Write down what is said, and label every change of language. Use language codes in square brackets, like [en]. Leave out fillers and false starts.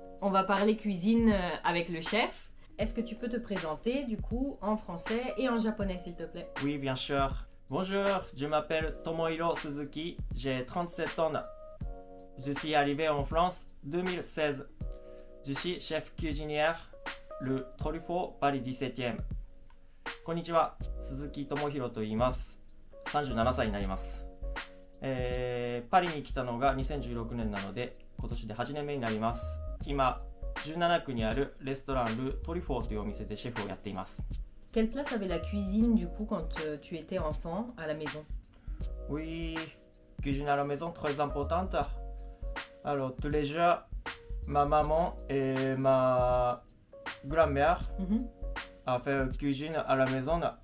[fr] On va parler cuisine avec le chef. Est-ce que tu peux te présenter du coup en français et en japonais s'il te plaît? Oui, bien sûr. Bonjour, je m'appelle Tomohiro Suzuki, j'ai 37 ans. Je suis arrivé en France 2016. Je suis chef cuisinière, le Truffaut Paris 17e. [ja] こんにちは、鈴木智弘と言います。37歳になります。パリに来たのが2016年なので、今年で8年目になります。今、17区にあるレストランル・トリフォーというお店でシェフをやっています。 [fr] Quelle place avait la cuisine du coup quand tu étais enfant à la maison? Oui, cuisine à la maison très importante. Alors, tous les jours, ma maman et ma grand-mère a fait cuisine à la maison.